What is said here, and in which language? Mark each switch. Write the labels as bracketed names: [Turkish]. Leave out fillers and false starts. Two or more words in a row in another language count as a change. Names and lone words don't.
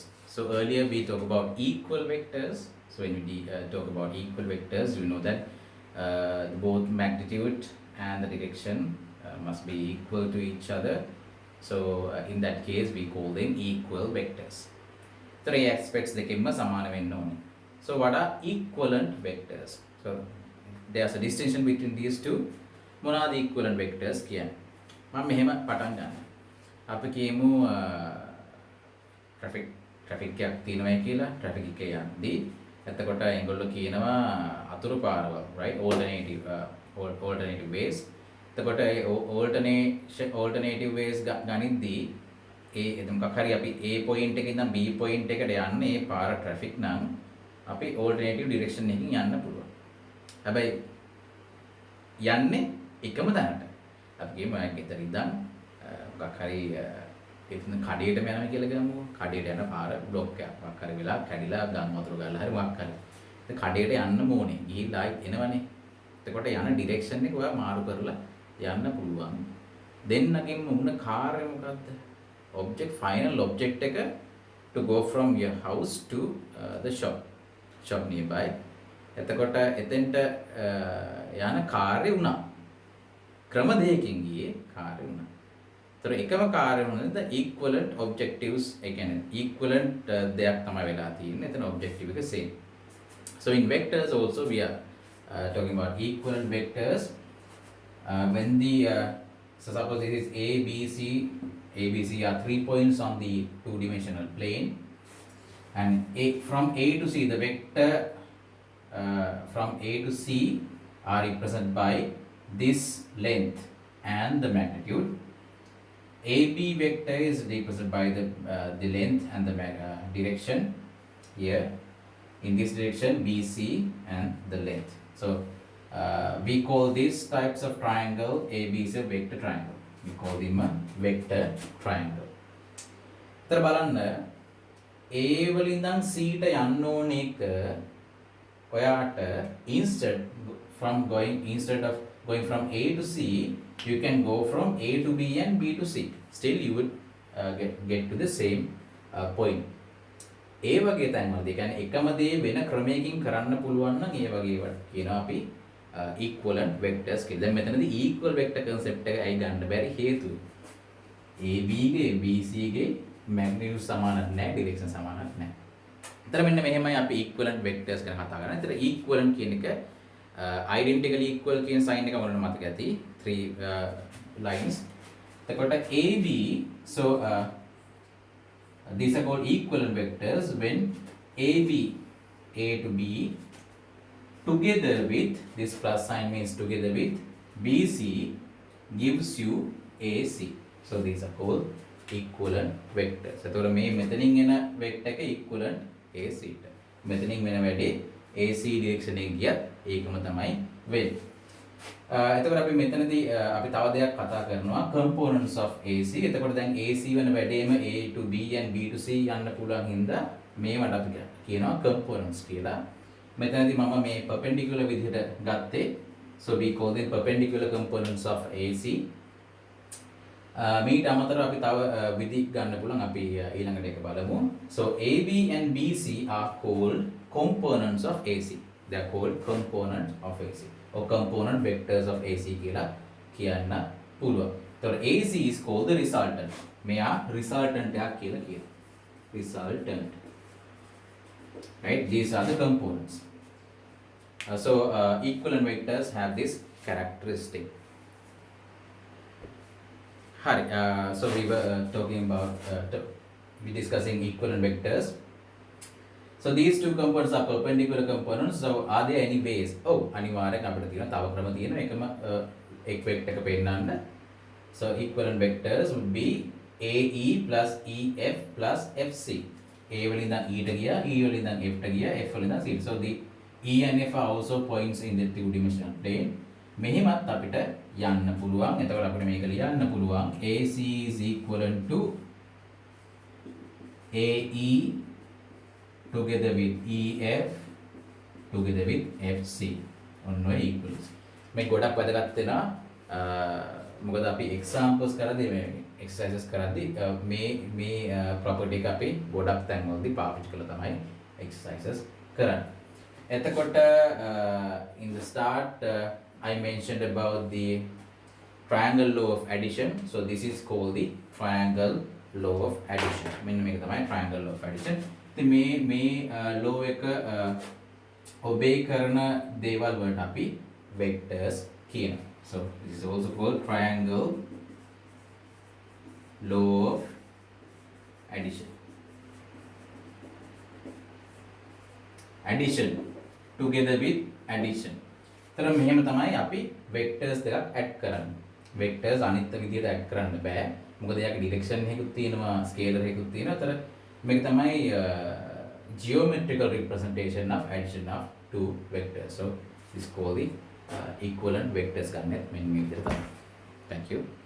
[English] So earlier we talked about equal vectors. So when we talk about equal vectors, you know that both magnitude and the direction must be equal to each other. In that case we call them equal vectors. Three aspects [Sinhala] දෙකෙන්ම සමාන වෙන්න ඕනේ. [English] So what are equivalent vectors? So there's a distinction between these two. [Sinhala] මොනවාද [English] equivalent vectors [Sinhala] කියන්නේ? මම මෙහෙම පටන් ගන්නවා. අපි කියමු ට්‍රැෆික් එකක් තියෙනවායි කියලා. ට්‍රැෆික් එකේ යද්දී එතකොට ඒගොල්ලෝ කියනවා අතුරු පාරවල්, [English] right? Alternative ways. [Sinhala] එතකොට ඒ [English] alternative ways [Sinhala] ගනිද්දී ඒ මොකක් හරි අපි A point එකේ ඉඳන් B point එකට යන්න ඒ පාර ට්‍රැෆික් නම් අපි [English] alternative direction [Sinhala] එකකින් යන්න පුළුවන්. හැබැයි යන්නේ එකම තැනට. අපි කියමු මම ගෙදර ඉඳන් මොකක් හරි එතන කඩේටම යනවා කියලා ගමු. කඩේට යන පාර බ්ලොක් එකක් මොකක් හරි වෙලා කැඩිලා ගම් වතුර ගාලා හරි මොකක් හරි. ඉතින් කඩේට යන්න ඕනේ. ගිහිල්ලා ආයි එනවනේ. එතකොට යන ඩිරෙක්ෂන් එක ඔයා මාරු කරලා යන්න පුළුවන්. දෙන්නගෙම උන කාර්යය මොකද්ද? [English] final object එක to go from your house to the shop nearby. [Sinhala] එතකොට එතෙන්ට යන කාර්යය උනා. ක්‍රම දෙකකින් ගියේ කාර්ය වුණා. ඒතර එකම කාර්ය වුණාද [English] equivalent objectives [Sinhala] ඒ කියන්නේ equivalent දෙයක් තමයි වෙලා තියෙන්නේ. එතන objective එක same. [English] So in vectors also we are talking about equivalent vectors when the so suppose this is A B C are 3 points on the two-dimensional plane, and from A to C the vector from A to C are represented by this length and the magnitude. AB vector is represented by the length and the direction here. In this direction, BC and the length. So we call these types of triangle ABC a vector triangle. We call them a vector triangle. [Sinhala] තර බලන්න A වලින් ඉඳන් C ට යන්න ඕන එක ඔයාට [English] instead of going from A to C, you can go from A to B and B to C. Still you would get to the same point. [Sinhala] ඒ වගේ තැන්වලදී කියන්නේ එකම දේ වෙන ක්‍රමයකින් කරන්න පුළුවන් නම් ඒ වගේ වට කියනවා අපි [English] equivalent vectors [Sinhala] කියලා. දැන් මෙතනදී [English] equal vector concept [Sinhala] එක ඇයි ගන්න බැරි හේතුව? AB ගේ BC ගේ magnitude සමානක් නැහැ, direction සමානක් නැහැ. ඒතර මෙන්න මෙහෙමයි අපි [English] equivalent vectors [Sinhala] ගැන කතා කරන්නේ. ඒතර equivalent කියන එක [English] identically equal [Sinhala] කියන sign එක මොනවද මතක ඇති 3 lines. එතකොට AB, [English] so these are called equivalent vectors when AB, A to B, together with this plus sign means together with BC gives you AC. So these are called equivalent vectors. [Sinhala] එතකොට මේ මෙතනින් එන vector එක equivalent AC ට. මෙතනින් වෙන වැඩේ AC direction එකේ ගියත් ඒකම තමයි වෙන්නේ. එතකොට අපි මෙතනදී අපි තව දෙයක් කතා කරනවා [English] components of AC. [Sinhala] එතකොට දැන් AC වෙන වැඩේම [English] A to B and B to C [Sinhala] යන්න පුළුවන් හින්දා මේවට අපි කියනවා components කියලා. මෙතනදී මම මේ perpendicular විදිහට ගත්තේ. [English] So we call them perpendicular components of AC. [Sinhala] මීට අමතරව අපි තව විදි ගන්න පුළුවන්. අපි ඊළඟට එක බලමු. [English] So AB and BC are called components of AC. They are called components of AC or component vectors of AC [Sinhala] කියලා කියන්න පුළුවන්. [English] So AC is called the resultant. [Sinhala] මෙයා resultant එකක් කියලා කියනවා. [English] Resultant. Right? These are the components. Equivalent vectors have this characteristic. Hi. So we were talking about we discussing equivalent vectors. So these two components are perpendicular components. So are there any ways? [Sinhala] අනිවාර්යෙන් අපිට තියෙනවා තව ක්‍රම තියෙනවා එකම එක vector එක පෙන්නන්න. [English] So equivalent vectors would be AE plus EF plus FC. [Sinhala] A වලින් ඉඳන් E ට ගියා, E වලින් ඉඳන් F ට ගියා, F වලින් ඉඳන් C. [English] So the E and F are also points in the two-dimensional plane. [Sinhala] මෙහෙමත් අපිට යන්න පුළුවන්. එතකොට අපිට මේක ලියන්න පුළුවන් [English] AC is equivalent to AE together with EF together with FC. [Sinhala] ඔන්න ඔය equals. මේ ගොඩක් වැදගත් වෙනවා මොකද අපි examples කරද්දී මේ exercises කරද්දී මේ property එක අපි ගොඩක් තැන්වලදී පාවිච්චි කරලා තමයි exercises කරන්නේ. [English] එතකොට in the start I mentioned about the triangle law of addition. So this is called the triangle law of addition. [Sinhala] මෙන්න මේක තමයි [English] triangle law of addition. [Sinhala] ඉතින් මේ law එක obey කරන දේවල් වලට අපි vectors කියනවා. [English] So this is also called triangle law of addition. Addition together with addition. [Sinhala] තර මෙහෙම තමයි අපි vectors දෙකක් add කරන්නේ. vectors අනිත් විදිහට add කරන්න බෑ. මොකද එයාගේ direction එකකුත් තියෙනවා, scalar එකකුත් තියෙනවා. තර මේක තමයි [English] geometrical representation of addition of two vectors. So this is called the equivalent vectors [Sinhala] ගන්නෙත් මෙන්න මේ විදිහට තමයි. [English] Thank you.